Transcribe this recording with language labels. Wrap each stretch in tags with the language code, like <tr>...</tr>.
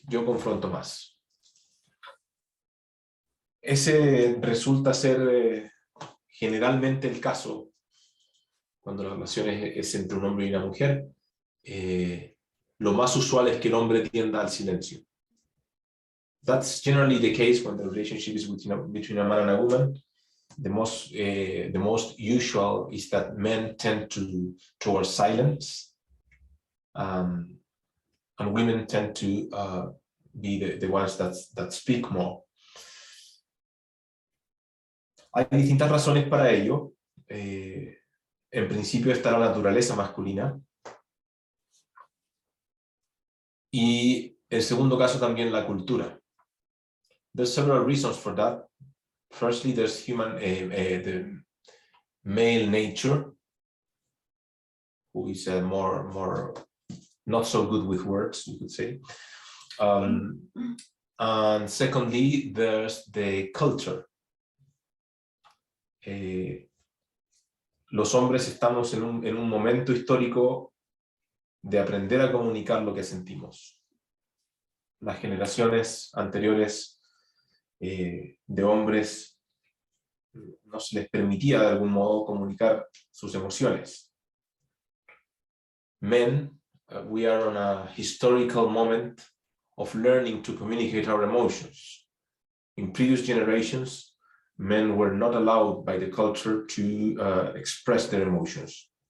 <es>Yo confronto más. Ese resulta ser generalmente el caso cuando la relación es entre un hombre y una mujer. Lo más usual es que el hombre tienda al silencio.</es> <en>That's generally the case when the relationship is between a man and a woman. The most usual is that men tend towards silence, and women tend to be the ones that speak more.</en> <es>Hay distintas razones para ello. En principio está la naturaleza masculina. Y el segundo caso también la cultura.</es> <en>There's several reasons for that. Firstly, there's the male nature, who is more not so good with words, you could say. And secondly, there's the culture.</en> <es>Los hombres estamos en un momento histórico de aprender a comunicar lo que sentimos. Las generaciones anteriores de hombres no se les permitía de algún modo comunicar sus emociones.</es> <en>Men, we are on a historical moment of learning to communicate our emotions. In previous generations, men were not allowed by the culture to express their emotions.</en>